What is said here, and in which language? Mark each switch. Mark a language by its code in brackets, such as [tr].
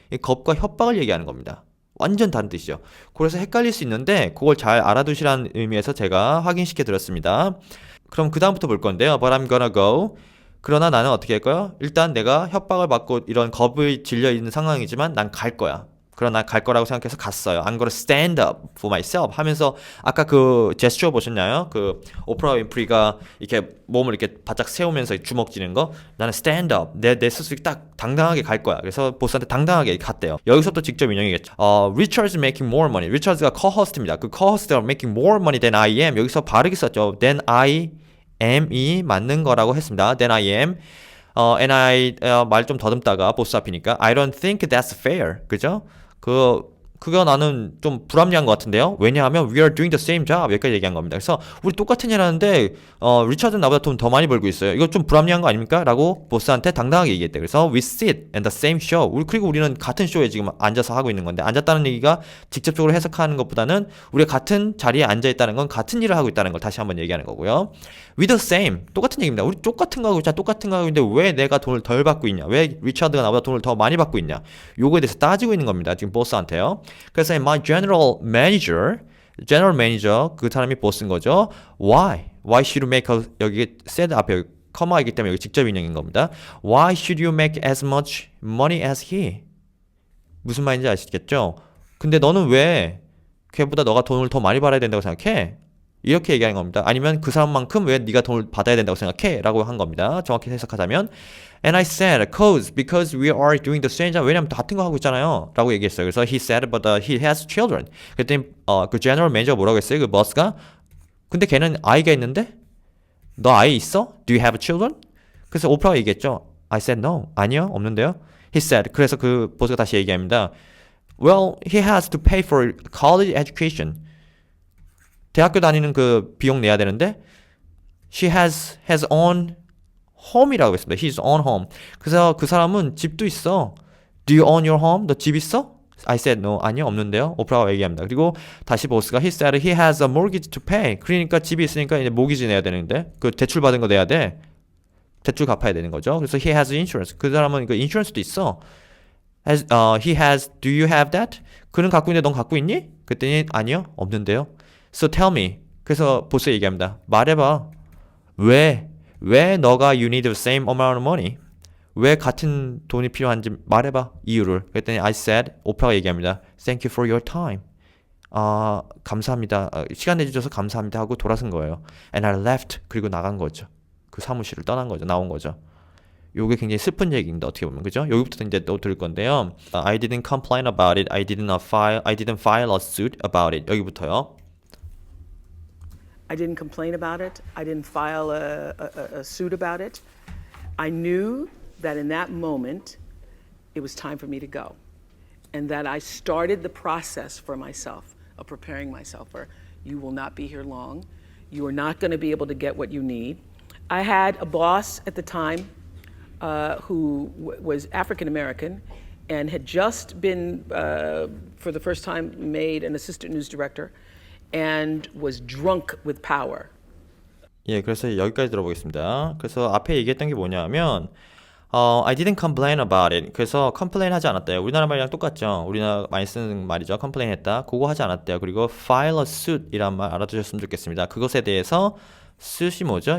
[ko] 이 겁과 협박을 얘기하는 겁니다. 완전 다른 뜻이죠. 그래서 헷갈릴 수 있는데 그걸 잘 알아두시라는 의미에서 제가 확인시켜 드렸습니다. 그럼 그 다음부터 볼 건데요. [en] But I'm gonna go. [ko] 그러나 나는 어떻게 할 거야? 일단 내가 협박을 받고 이런 겁을 질려 있는 상황이지만 난 갈 거야. 그러나 갈 거라고 생각해서 갔어요. [en] I'm gonna stand up for myself [ko] 하면서 아까 그 제스처 보셨나요? 그 오프라 윈프리가 이렇게 몸을 이렇게 바짝 세우면서 주먹 쥐는 거. 나는 [en] stand up. [ko] 내 스스로 딱 당당하게 갈 거야. 그래서 보스한테 당당하게 갔대요. 여기서 또 직접 인용이겠죠. [en] Richard's making more money. [ko] 리처드가 co-host입니다. [en] 그 co-host가 making more money than I am. [ko] 여기서 바르게 썼죠. [en] Than I am [ko] 이 맞는 거라고 했습니다. [en] Than I am. And I [ko] 말 좀 더듬다가 보스 앞이니까 [en] I don't think that's fair. [ko] 그죠? 그거 나는 좀 불합리한 것 같은데요. 왜냐하면 [en] we are doing the same job [ko] 여기까지 얘기한 겁니다. 그래서 우리 똑같은 일 하는데 리차드는 나보다 돈 더 많이 벌고 있어요. 이거 좀 불합리한 거 아닙니까? 라고 보스한테 당당하게 얘기했대. [en] 그래서 we sit in the same show. [ko] 그리고 우리는 같은 쇼에 지금 앉아서 하고 있는 건데 앉았다는 얘기가 직접적으로 해석하는 것보다는 우리가 같은 자리에 앉아 있다는 건 같은 일을 하고 있다는 걸 다시 한번 얘기하는 거고요. [en] we the same. [ko] 똑같은 얘기입니다. 우리 똑같은 거 하고 있잖아. 똑같은 거 하고 있는데 왜 내가 돈을 덜 받고 있냐? 왜 리차드가 나보다 돈을 더 많이 받고 있냐? 요거에 대해서 따지고 있는 겁니다. 지금 보스한테요. 그래서 [en] my general manager [ko] 그 사람이 보스인 거죠. [en] Why should you make [ko] 여기 said 앞에 여기 커마가 있기 때문에 여기 직접 인용인 겁니다. [en] Why should you make as much money as he? [ko] 무슨 말인지 아시겠죠? 근데 너는 왜 걔보다 너가 돈을 더 많이 받아야 된다고 생각해? 이렇게 얘기하는 겁니다. 아니면 그 사람만큼 왜 네가 돈을 받아야 된다고 생각해? 라고 한 겁니다. 정확히 해석하자면 [en] And I said, because we are doing the same job. [ko] 왜냐면 같은 거 하고 있잖아요. 라고 얘기했어요. [en] 그래서 he said, but he has children. [ko] 그랬더니 그 general manager 뭐라고 했어요? 그 boss가 근데 걔는 아이가 있는데? 너 아이 있어? [en] Do you have children? [ko] 그래서 오프라가 얘기했죠. [en] I said no. [ko] 아니요. 없는데요. [en] He said. [ko] 그래서 그 보스가 다시 얘기합니다. [en] Well, he has to pay for college education. [ko] 대학교 다니는 그 비용 내야 되는데 [en] she has his own home [ko] 이라고 했습니다. [en] his own home. [ko] 그래서 그 사람은 집도 있어. [en] Do you own your home? [ko] 너 집 있어? [en] I said no. [ko] 아니요, 없는데요. 오프라가 얘기합니다. 그리고 다시 보스가 [en] he said he has a mortgage to pay. [ko] 그러니까 집이 있으니까 이제 모기지 내야 되는데 그 대출 받은 거 내야 돼. 대출 갚아야 되는 거죠. [en] 그래서 he has insurance. [ko] 그 사람은 그 인슈런스도 있어. [en] He has. Do you have that? [ko] 그는 갖고 있는데 넌 갖고 있니? 그랬더니 아니요, 없는데요. [en] So tell me. [ko] 그래서 보스 얘기합니다. 말해봐. 왜 너가 [en] you need the same amount of money? [ko] 왜 같은 돈이 필요한지 말해봐. 이유를. 그랬더니 [en] I said, [ko] 오프라가 얘기합니다. [en] Thank you for your time. [ko] 감사합니다. 시간 내주셔서 감사합니다 하고 돌아선 거예요. [en] And I left. [ko] 그리고 나간 거죠. 그 사무실을 떠난 거죠. 나온 거죠. 요게 굉장히 슬픈 얘기인데 어떻게 보면 그죠? 여기부터 이제 또 들을 건데요. [en] I didn't complain about it. I didn't file a suit about it. [ko] 여기부터요. [en] I didn't complain about it. I didn't file a suit about it. I knew that in that moment, it was time for me to go. And that I started the process for myself of preparing myself for you will not be here long. You are not going to be able to get what you need. I had a boss at the time who was African American and had just been, for the first time, made an assistant news director. And was drunk with power. [ko] 예, 그래서 여기까지 들어보겠습니다. 그래서 앞에 얘기했던 게 뭐냐면 [en] I didn't complain about it. [ko] 그래서 complain 하지 않았대요. 우리나라 말이랑 똑같죠. 우리나라 많이 쓰는 말이죠. complain 했다. 그거 하지 않았대요. 그리고 [en] file a suit [ko] 이란 말 알아두셨으면 좋겠습니다. 그것에 대해서 suit이 뭐죠?